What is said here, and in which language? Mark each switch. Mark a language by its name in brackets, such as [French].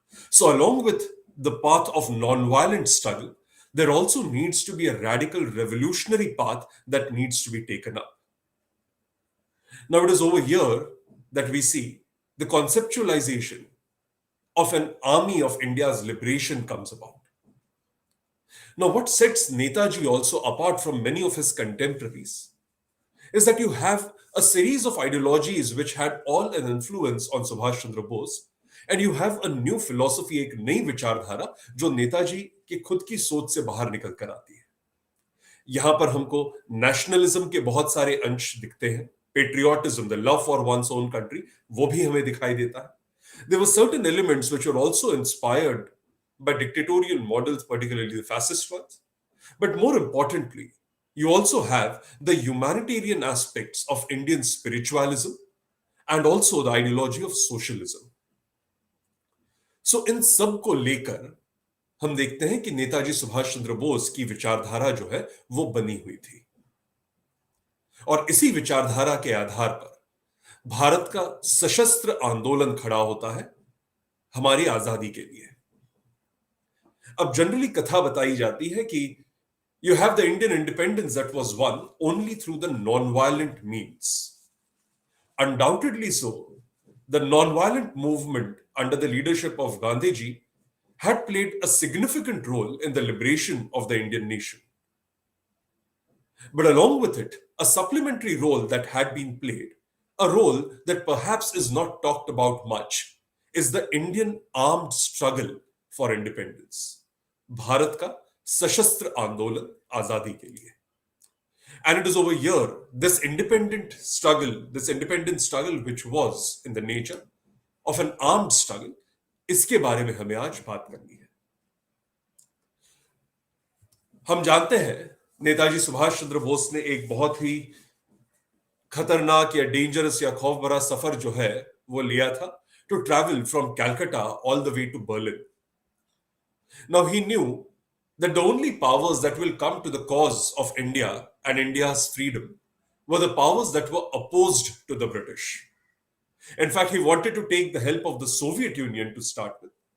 [English] So along with the path of non-violent struggle, there also needs to be a radical revolutionary path that needs to be taken up. Now it is over here that we see the conceptualization of an army of India's liberation comes about. Now what sets Netaji also apart from many of his contemporaries is that you have a series of ideologies which had all an influence on Subhash Chandra Bose, and you have a new philosophy, [Hindi] एक नई विचारधारा जो नेताजी की खुद की सोच से बाहर निकल कर आती है. यहां पर हमको नेशनलिज्म के बहुत सारे अंश दिखते हैं, [English] patriotism, the love for one's own country, [Hindi] वो भी हमें दिखाई देता है. [English] There were certain elements which were also inspired by dictatorial models, particularly the fascist ones. But more importantly, you also have the humanitarian aspects of Indian spiritualism and also the ideology of socialism. [Hindi] So इन सब को लेकर हम देखते हैं कि नेताजी सुभाष चंद्र बोस की विचारधारा जो है वो बनी हुई थी, और इसी विचारधारा के आधार पर भारत का सशस्त्र आंदोलन खड़ा होता है हमारी आजादी के लिए. अब जनरली कथा बताई जाती है कि [English] you have the Indian independence that was won only through the non-violent means. Undoubtedly so, the non-violent movement under the leadership of Gandhiji had played a significant role in the liberation of the Indian nation. But along with it, a supplementary role that had been played, a role that perhaps is not talked about much, is the Indian armed struggle for independence. [Hindi] Bharat ka सशस्त्र आंदोलन आजादी के लिए. [English] And it is over here, this independent struggle which was in the nature of an armed struggle, [Hindi] इसके बारे में हमें आज बात करनी है. हम जानते हैं नेताजी सुभाष चंद्र बोस ने एक बहुत ही खतरनाक या डेंजरस या खौफ भरा सफर जो है वो लिया था, [English] to travel from Calcutta all the way to Berlin. Now he knew that the only powers that will come to the cause of India and India's freedom were the powers that were opposed to the British. In fact, he wanted to take the help of the Soviet Union to start with.